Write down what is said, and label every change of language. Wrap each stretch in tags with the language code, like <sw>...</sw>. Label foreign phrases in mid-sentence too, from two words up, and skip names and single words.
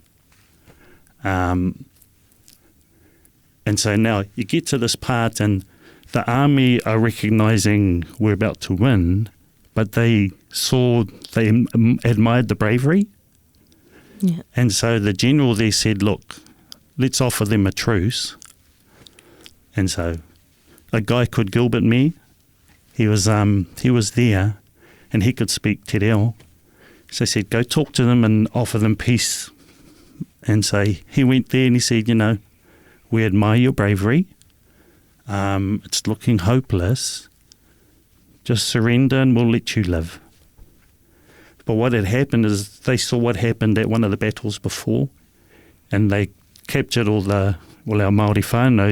<en>And so now you get to this part, and the army are recognising we're about to win, but they admired the bravery. Yeah. And so the general there said, look, let's offer them a truce. And so a guy called Gilbert Mee, he was there, and he could speak te reo. So he said, go talk to them and offer them peace. And so he went there and he said, you know, we admire your bravery. It's looking hopeless. Just surrender and we'll let you live. But what had happened is they saw what happened at one of the battles before, and they captured our Māori whānau.</en>